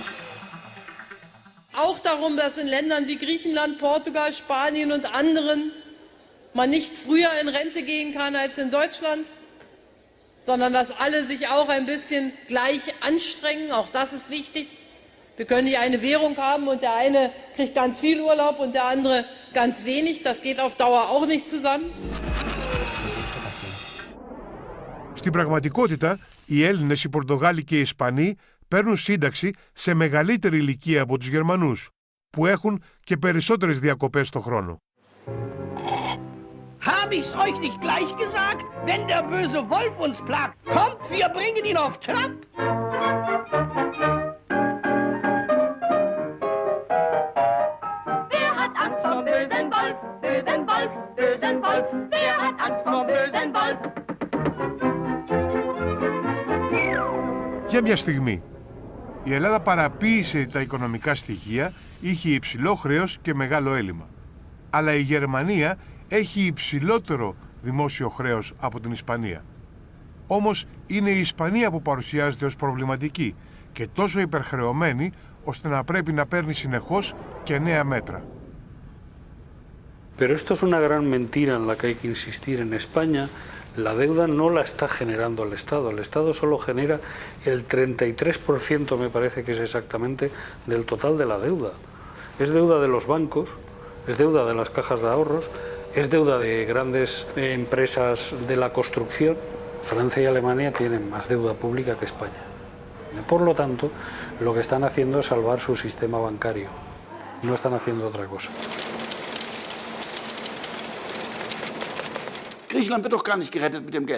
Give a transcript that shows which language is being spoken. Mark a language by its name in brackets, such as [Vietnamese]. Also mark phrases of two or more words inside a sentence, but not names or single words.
[German] Auch darum, dass in Ländern wie Griechenland, Portugal, Spanien und anderen man nicht früher in Rente gehen kann als in Deutschland, sondern dass alle sich auch ein bisschen gleich anstrengen. Auch das ist wichtig. Wir können nicht eine Währung haben und der eine kriegt ganz viel Urlaub und der andere ganz wenig. Das geht auf Dauer auch nicht zusammen. [Greek] Στην πραγματικότητα, οι Έλληνες, οι Πορτογάλοι και οι Ισπανοί παίρνουν σύνταξη σε μεγαλύτερη ηλικία από τους Γερμανούς, που έχουν και περισσότερες διακοπές το χρόνο. [German] Hab ich's euch nicht gleich gesagt? Wenn der böse Wolf uns plagt, kommt, wir bringen ihn auf Trab. Wer hat Angst vor bösen Wolf, bösen Wolf, bösen Wolf? Wer hat Angst vor bösen Wolf? [Greek] Για μια στιγμή, η Ελλάδα παραποίησε τα οικονομικά στοιχεία, είχε υψηλό χρέος και μεγάλο έλλειμμα. Αλλά η Γερμανία έχει υψηλότερο δημόσιο χρέος από την Ισπανία. Όμως είναι η Ισπανία που παρουσιάζεται ως προβληματική και τόσο υπερχρεωμένη ώστε να πρέπει να παίρνει συνεχώς και νέα μέτρα. [Spanish] Pero esto es una gran mentira en la que hay que insistir. En España la deuda no la está generando el Estado. El Estado solo genera el 33%, me parece que es exactamente, del total de la deuda. Es deuda de los bancos, es deuda de las cajas de ahorros, es deuda de grandes empresas de la construcción. Francia y Alemania tienen más deuda pública que España. Por lo tanto, lo que están haciendo es salvar su sistema bancario. No están haciendo otra cosa. [German] Griechenland wird doch gar nicht gerettet mit dem Geld.